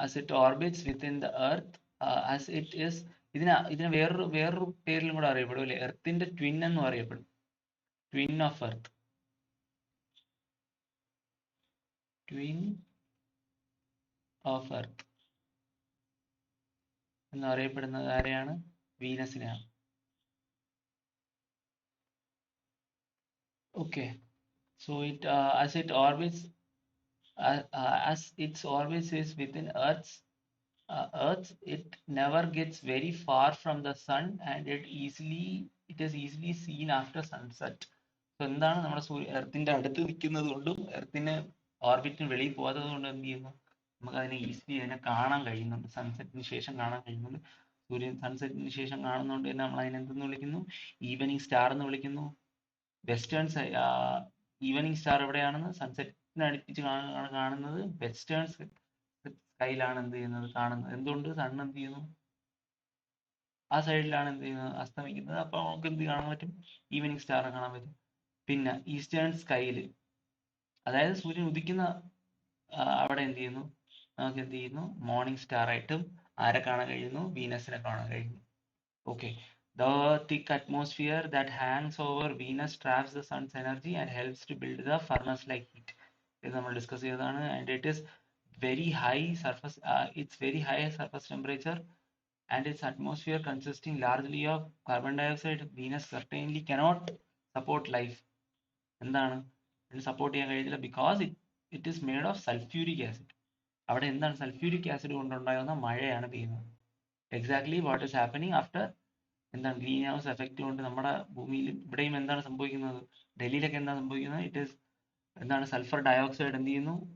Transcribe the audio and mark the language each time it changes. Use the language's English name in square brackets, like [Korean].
[English] as it orbits within the earth, as it is, [Malayalam] ഇതിനെ വേറൊരു പേരിലും കൂടെ അറിയപ്പെടും അല്ലെ, എർത്തിന്റെ ട്വിൻ എന്നും അറിയപ്പെടും. Twin of earth, twin of earth എന്നറിയപ്പെടുന്നത് ആരെയാണ്? വീനസിനെയാണ്. [English] Okay, so as it orbits, as its orbit is within Earth, it never gets very far from the sun, and it is easily seen after sunset. [Malayalam] So എന്താണ്, നമ്മുടെ എർത്തിന്റെ അടുത്ത് നിൽക്കുന്നത് കൊണ്ടും എർത്തിന് ഓർബിറ്റിന് വെളിയിൽ പോകാത്തത് കൊണ്ടും എന്ത് ചെയ്യുന്നു, നമുക്ക് അതിനെ ഈസിലി അതിനെ കാണാൻ കഴിയുന്നുണ്ട്. സൺസെറ്റിന് ശേഷം കാണാൻ കഴിയുന്നുണ്ട്. സൂര്യൻ സൺസെറ്റിന് ശേഷം കാണുന്നതുകൊണ്ട് തന്നെ നമ്മൾ അതിനെ എന്തെന്ന് വിളിക്കുന്നു? ഈവനിങ് സ്റ്റാർ എന്ന് വിളിക്കുന്നു. വെസ്റ്റേൺ ഈവനിങ് സ്റ്റാർ എവിടെയാണെന്ന്? സൺസെറ്റിന് അടുപ്പിച്ച് കാണുന്നത് വെസ്റ്റേൺ സ്കൈയിലാണ് എന്ത് ചെയ്യുന്നത്, കാണുന്നത്. എന്തുകൊണ്ട്? സൺ എന്ത് ചെയ്യുന്നു, ആ സൈഡിലാണ് എന്ത് ചെയ്യുന്നത്, അസ്തമിക്കുന്നത്. അപ്പൊ നമുക്ക് എന്ത് കാണാൻ പറ്റും? ഈവനിങ് സ്റ്റാർ കാണാൻ പറ്റും. പിന്നെ ഈസ്റ്റേൺ സ്കൈയിൽ, അതായത് സൂര്യൻ ഉദിക്കുന്ന അവിടെ എന്ത് ചെയ്യുന്നു, നമുക്ക് എന്ത് ചെയ്യുന്നു, മോർണിംഗ് സ്റ്റാർ ആയിട്ടും ആരെ കാണാൻ കഴിയുന്നു? വീനസിനെ കാണാൻ കഴിയുന്നു. [English] Okay, the thick atmosphere that hangs over Venus traps the sun's energy and helps to build the furnace-like heat. [Malayalam] ഇത് നമ്മൾ ഡിസ്കസ് ചെയ്തതാണ്. [English] And it is very high surface, it's very high surface temperature, and its atmosphere consisting largely of carbon dioxide. Venus certainly cannot support life. [Malayalam] എന്താണ് ഇതിന് support ചെയ്യാൻ കഴിയില്ല? [English] Because it is made of sulphuric acid. [Malayalam] അവിടെ എന്താണ്? Sulphuric acid കൊണ്ടുണ്ടാകുന്ന മഴയാണ് പെയ്യുന്നത്. [English] exactly what is happening after [Malayalam] എന്താണ്? ഗ്രീൻ ഹൗസ് എഫക്റ്റ് കൊണ്ട് നമ്മുടെ ഭൂമിയിലും ഇവിടെയും എന്താണ് സംഭവിക്കുന്നത്? ഡൽഹിയിലൊക്കെ എന്താണ് സംഭവിക്കുന്നത്? ഇറ്റ് ഈസ് എന്താണ്? സൾഫർ ഡയോക്സൈഡ് എന്ത് ചെയ്യുന്നു?